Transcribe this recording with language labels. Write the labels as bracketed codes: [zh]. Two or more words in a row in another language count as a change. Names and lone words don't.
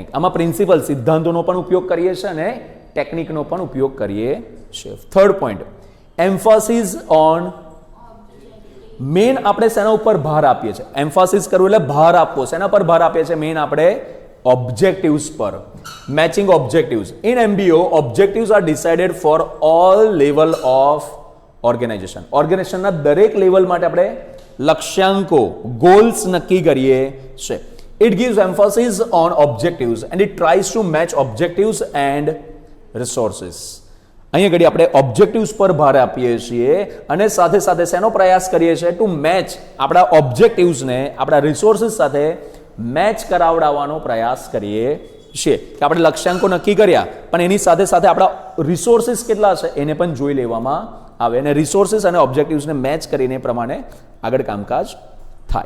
[gu] આમાં પ્રિન્સિપલ, સિદ્ધાંતોનો પણ ઉપયોગ કરીએ છીએ અને ટેકનિકનો પણ ઉપયોગ કરીએ છીએ. [en] third point, emphasis on. [gu] મેઇન આપણે શેના ઉપર ભાર આપીએ છીએ? એમ્ફાસિસ કરવું એટલે ભાર આપવો. શેના પર ભાર આપીએ છીએ? મેઇન આપણે objectives પર. [en] matching objectives. In MBO, objectives are decided for all level of organization. [gu] ઓર્ગેનાઇઝેશનના દરેક લેવલ માટે આપણે લક્ષ્યાંકો, ગોલ્સ નક્કી કરીએ છે. [en] It gives emphasis on objectives and it tries to match objectives and resources. [gu] અહીંયા ઘડી આપણે ઓબ્જેક્ટિવ્સ પર ભાર આપીએ છીએ અને સાથે સાથે શેનો પ્રયાસ કરીએ છીએ? [en] to match [gu] આપણા ઓબ્જેક્ટિવ્સને આપણા રિસોર્સિસ સાથે મેચ કરાવડાવવાનો પ્રયાસ કરીએ છીએ. કે આપણે લક્ષ્યાંકો નક્કી કર્યા પણ એની સાથે સાથે આપણા રિસોર્સિસ કેટલા છે એને પણ જોઈ લેવામાં આવે અને રિસોર્સિસ અને ઓબ્જેક્ટિવ્સને મેચ કરીને પ્રમાણે આગળ કામકાજ થાય.